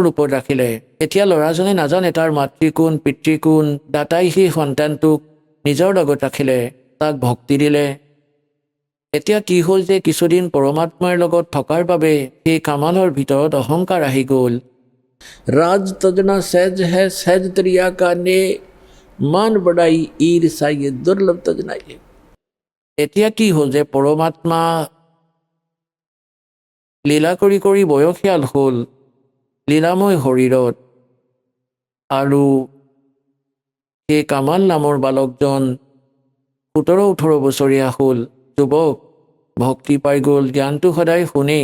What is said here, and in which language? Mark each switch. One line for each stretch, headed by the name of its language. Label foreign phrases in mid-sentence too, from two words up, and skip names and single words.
Assamese: ৰূপত ৰাখিলে এতিয়া ল'ৰাজনে নাজানে তাৰ মাতৃকোণ পিতৃকোণ দাতাই সেই সন্তানটোক নিজৰ লগত ৰাখিলে তাক ভক্তি দিলে এতিয়া কি হ'ল যে কিছুদিন পৰমাত্মাৰ লগত থকাৰ বাবে সেই কামালৰ ভিতৰত অহংকাৰ আহি গ'ল
Hindi: राज तजना सहज हे सहज तरिया का ने मान बढ़ाई ईर्षा ये दुर्लभ तजनाइए।
Assamese: এতিয়া কি হ'ল যে পৰমাত্মা লীলা কৰি কৰি বয়সীয়াল হ'ল লীলাময় শৰীৰত, আৰু সেই কামাল নামৰ বালকজন 17-18 বছৰীয়া হ'ল, যুৱক, ভক্তি পাই গ'ল, জ্ঞানটো সদায় শুনেই।